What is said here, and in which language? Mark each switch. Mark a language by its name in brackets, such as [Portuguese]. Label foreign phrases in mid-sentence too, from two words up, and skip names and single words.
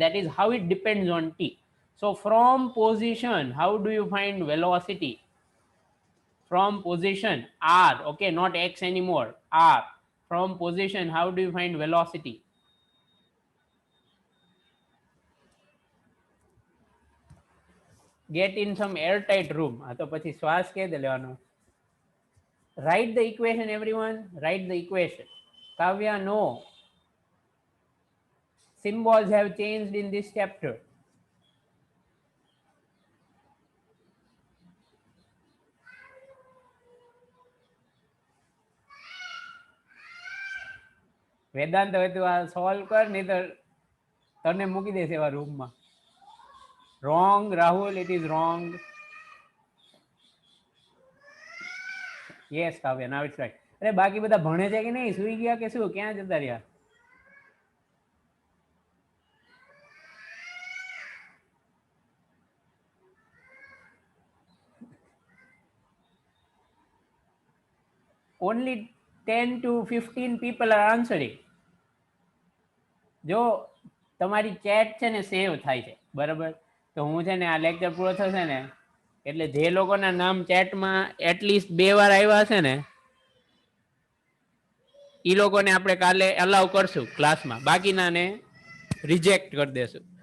[English] That is how it depends on t. So from position, how do you find velocity? From position r, okay, not x anymore, r. From position, how do you find velocity? Get in some airtight room. [Gujarati] તો પછી શ્વાસ કે દે લેવાનો. [English] Write the equation, everyone. Write the equation. Kavya, no. Symbols have changed in this chapter. [Gujarati] વેદાંત હવે તું આ સોલ્વ કર, નહીં તો તને મૂકી દેશે એવા રૂમમાં. [English] Wrong Rahul, it is wrong. Yes Kavya, now it's right. [Gujarati] અરે બાકી બધા ભણે છે કે નહીં? સુઈ ગયા કે શું? ક્યાં જતા રહ્યા? [English] Only 10 to 15 people are answering. [Gujarati] જો તમારી ચેટ છે ને સેવ થાય છે, બરાબર? તો હું છે ને આ લેક્ચર પૂરો થશે ને એટલે જે લોકોના નામ ચેટમાં એટલીસ્ટ 2 વાર આવ્યા હશે ને એ લોકોને આપણે કાલે અલાઉ કરશું ક્લાસમાં, બાકીનાને રિજેક્ટ કરી દેશું.